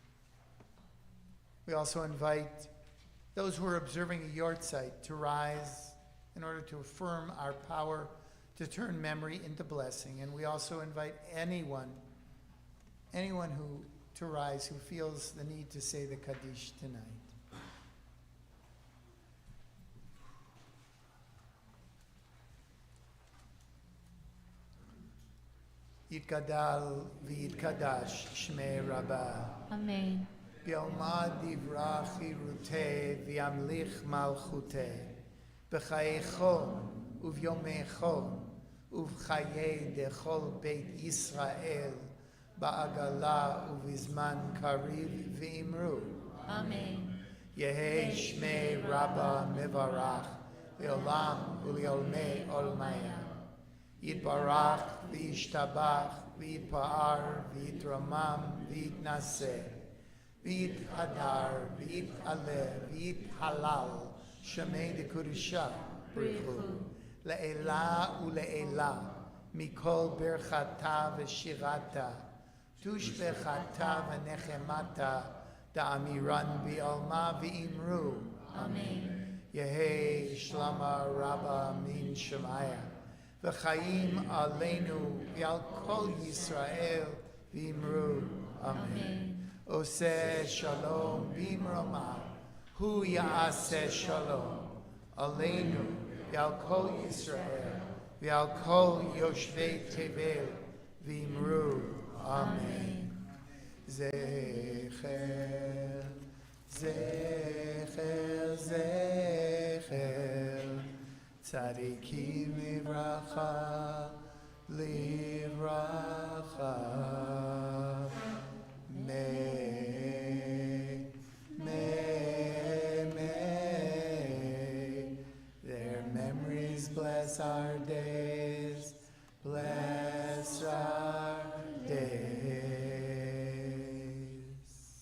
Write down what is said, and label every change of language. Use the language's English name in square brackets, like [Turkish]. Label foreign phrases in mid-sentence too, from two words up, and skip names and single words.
[English] We also invite those who are observing a yahrzeit to rise in order to affirm our power to turn memory into blessing. And we also invite anyone to rise who feels the need to say the Kaddish tonight. [Aramaic] יתגדל ויתקדש שמיה רבא. Amen. בעלמא די ברא כרעותיה וימליך מלכותיה. בחייכון וביומיכון ובחיי דכל בית ישראל בעגלא ובזמן קריב ואמרו. Amen. יהא שמיה רבא מברך לעלם ולעלמי עלמיא. יתברך וישתבח ויתפאר ויתרומם ויתנשא ויתהדר ויתעלה ויתהלל שמיה דקודשא בריך הוא לעלא ולעלא מכל ברכתא ושירתא תשבחתא ונחמתא דאמירן בעלמא ואמרו. Amen. יהא שלמא רבא מן שמיא וחיים עלינו ועל כל ישראל ואמרו. Amen. [Hebrew] עושה שלום במרומיו הוא יעשה שלום עלינו ועל כל ישראל ועל כל יושבי תבל ואמרו. Amen. זכר זכר זכר צדיקים לברכה לברכה. [English] May their memories bless our days, bless our days.